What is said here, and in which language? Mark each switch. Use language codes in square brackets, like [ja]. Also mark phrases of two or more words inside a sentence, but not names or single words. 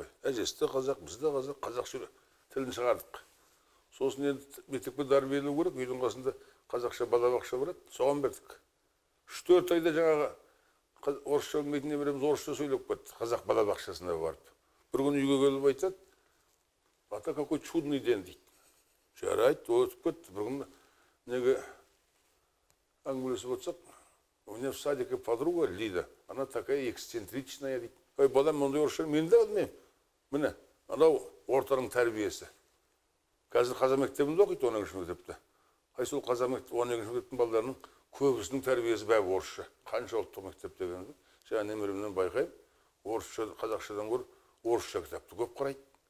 [kk] Әжесі де қазақ, біз де қазақ, қазақша тілін шығардық. Сосын енді мектепке тәрбиелеу керек, үйдің қасында қазақша балабақша барады, соған бердік. 3-4 айда жаңағы орысша білмейтін немереміз орысша сөйлеп кетті, қазақ балабақшасына барып. Бір күн үйге келіп айтады, ата [ru] какой чудный день [kk] дейді. Жарайды, өтіп кетті. Бір күн неге әңгімелесіп отырсақ, [ru] у меня в садике подруга Лида, она такая эксцентричная дейді. [kk] Ой, балам, ондай орысша мен де білмеймін. Міне, анау ортаның тәрбиесі. Қазір қазақ мектебінде оқиды 12-ші мектепте. Сол қазақ мектеп 12-ші мектептің балаларының көбісінің тәрбиесі бәрі орысша. Қанша ұлттық мектеп дегенді. Жаңа немеремнен байқаймын, орысша, қазақшадан гөрі орысша кітапты көп қарайды.